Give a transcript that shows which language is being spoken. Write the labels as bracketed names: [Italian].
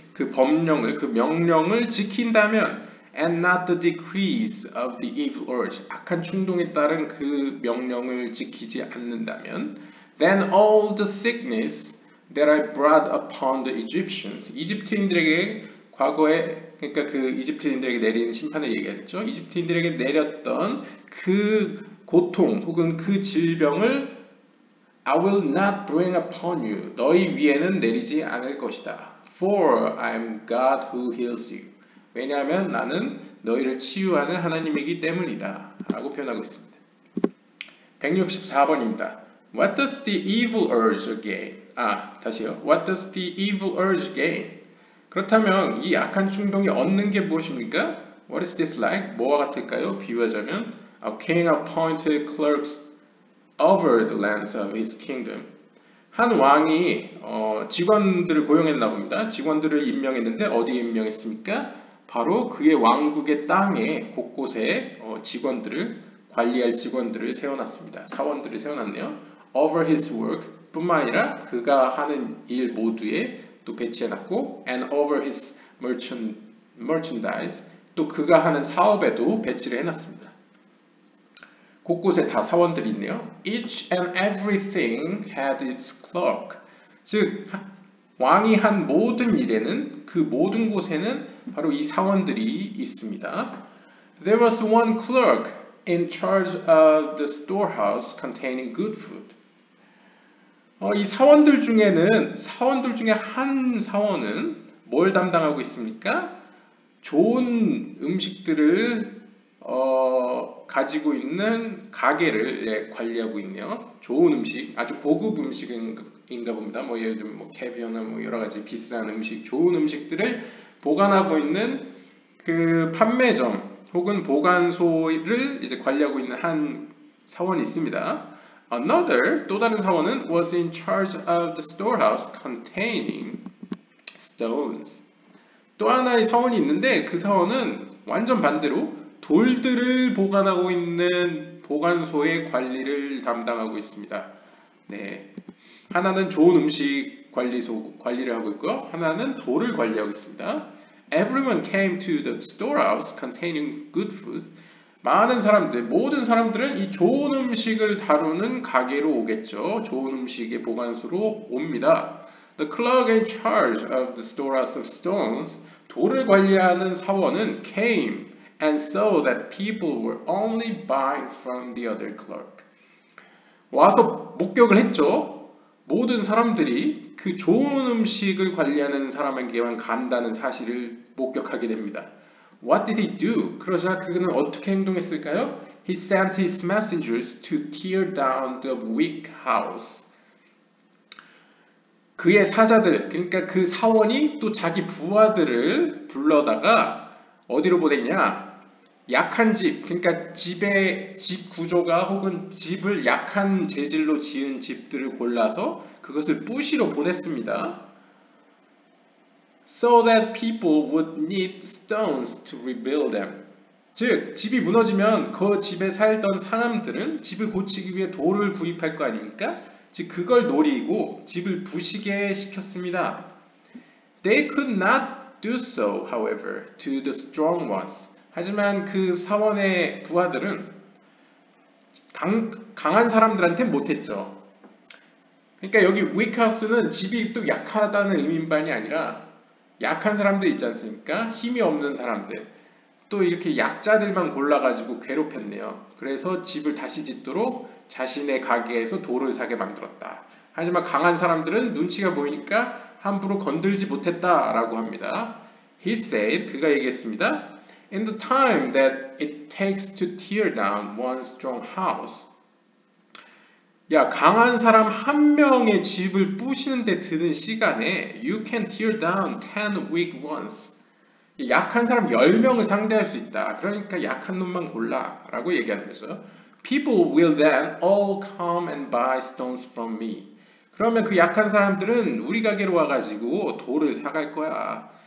[Korean] 법령을 그 명령을 지킨다면 [English] and not the decrees of the evil urge, [Korean] 악한 충동에 따른 그 명령을 지키지 않는다면 [English] then all the sickness that I brought upon the Egyptians, [Korean] 이집트인들에게 과거에 그러니까 그 이집트인들에게 내린 심판을 얘기했죠. 이집트인들에게 내렸던 그 고통 혹은 그 질병을 [English] I will not bring upon you, [Korean] 너희 위에는 내리지 않을 것이다. [English] For I am God who heals you. [Korean] 왜냐하면 나는 너희를 치유하는 하나님이기 때문이다 라고 표현하고 있습니다. 164번입니다. [English] What does the evil urge gain? [Korean] 다시요. [English] What does the evil urge gain? [Korean] 그렇다면 이 악한 충동이 얻는 게 무엇입니까? [English] What is this like? [Korean] 뭐와 같을까요? 비유하자면 [English] A king appointed clerks over the lands of his kingdom. [Korean] 한 왕이 직원들을 고용했나 봅니다. 직원들을 임명했는데 어디에 임명했습니까? 바로 그의 왕국의 땅에 곳곳에 직원들을 관리할 직원들을 세워놨습니다. 사원들을 세워놨네요. [English] Over his work [Korean] 뿐만 아니라 그가 하는 일 모두에 또 배치해놨고 [English] and over his merchandise, [Korean] 또 그가 하는 사업에도 배치를 해놨습니다. 곳곳에 다 사원들이 있네요. [English] Each and everything had its clerk. [Korean] 즉 왕이 한 모든 일에는 그 모든 곳에는 바로 이 사원들이 있습니다. [English] There was one clerk in charge of the storehouse containing good food. [Korean] 이 사원들 중에 한 사원은 뭘 담당하고 있습니까? 좋은 음식들을 가지고 있는 가게를 관리하고 있네요. 좋은 음식, 아주 고급 음식인가 봅니다. 뭐 예를 들면 뭐 캐비어나 뭐 여러 가지 비싼 음식, 좋은 음식들을 보관하고 있는 그 판매점 혹은 보관소를 이제 관리하고 있는 한 사원이 있습니다. [English] Another, [Korean] 또 다른 사원은 [English] was in charge of the storehouse containing stones. [Korean] 또 하나의 사원이 있는데 그 사원은 완전 반대로 돌들을 보관하고 있는 보관소의 관리를 담당하고 있습니다. 네, 하나는 좋은 음식 관리를 하고 있고요. 하나는 돌을 관리하고 있습니다. [English] Everyone came to the storehouse containing good food. [Korean] 모든 사람들은 이 좋은 음식을 다루는 가게로 오겠죠. 좋은 음식의 보관소로 옵니다. [English] The clerk in charge of the storehouse of stones, [Korean] 돌을 관리하는 사원은 [English] came and saw that people were only buying from the other clerk. [Korean] 와서 목격을 했죠. 모든 사람들이 그 좋은 음식을 관리하는 사람에게만 간다는 사실을 목격하게 됩니다. [English] What did he do? [Korean] 그러자 그는 어떻게 행동했을까요? [English] He sent his messengers to tear down the weak house. [Korean] 그의 사자들, 그러니까 그 사원이 또 자기 부하들을 불러다가 어디로 보냈냐? 약한 집, 그러니까 집 구조가 혹은 집을 약한 재질로 지은 집들을 골라서 그것을 부시러 보냈습니다. [English] So that people would need stones to rebuild them. [Korean] 즉, 집이 무너지면 그 집에 살던 사람들은 집을 고치기 위해 돌을 구입할 거 아닙니까? 즉, 그걸 노리고 집을 부시게 시켰습니다. They could not do so, however, to the strong ones. 하지만 그 사원의 부하들은 강한 사람들한테 못했죠. 그러니까 여기 weak house는 집이 또 약하다는 의미만이 아니라 약한 사람들 있지 않습니까? 힘이 없는 사람들. 또 이렇게 약자들만 골라가지고 괴롭혔네요. 그래서 집을 다시 짓도록 자신의 가게에서 돌을 사게 만들었다. 하지만 강한 사람들은 눈치가 보이니까 함부로 건들지 못했다라고 합니다. [English] He said, [Korean] 그가 얘기했습니다. [English] In the time that it takes to tear down one strong house. [Korean] 야, 강한 사람 한 명의 집을 부시는 데 드는 시간에 [English] you can tear down 10 weak ones. [Korean] 약한 사람 10명을 상대할 수 있다. 그러니까 약한 놈만 골라 라고 얘기하는 거죠. [English] People will then all come and buy stones from me. [Korean] 그러면 그 약한 사람들은 우리 가게로 와가지고 돌을 사갈 거야.